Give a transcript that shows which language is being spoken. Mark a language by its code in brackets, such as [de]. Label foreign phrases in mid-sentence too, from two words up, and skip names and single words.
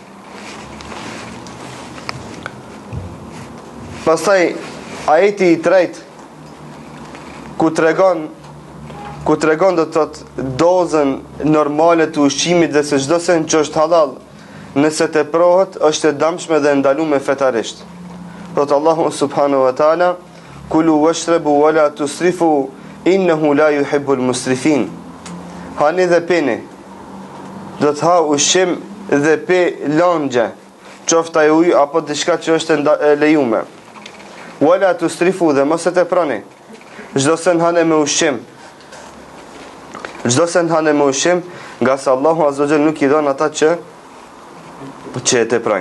[sq] Pastaj ajeti i tretë ku tregon do të thotë dozën normale të ushqimit dhe se çdo sen që është halal, nëse teprohet është e dëmshme dhe ndaluar fetarisht. [ar] Thot الله سبحانه وتعالى: "كلوا واشربوا ولا تسرفوا إنه لا يحب المسرفين." [sq] Hani dhe pini. Do të ha ushqim dhe pe lëngje, qoftë ai ujë apo diçka që është e lejuar. [ar] ولا تسرفوا, [sq] dhe mos e teproni. Çdo sen hanë me ushqim. Çdo sen hanë me ushqim, nga se [ar] الله عز وجل [sq] nuk i don ata që e teprojnë.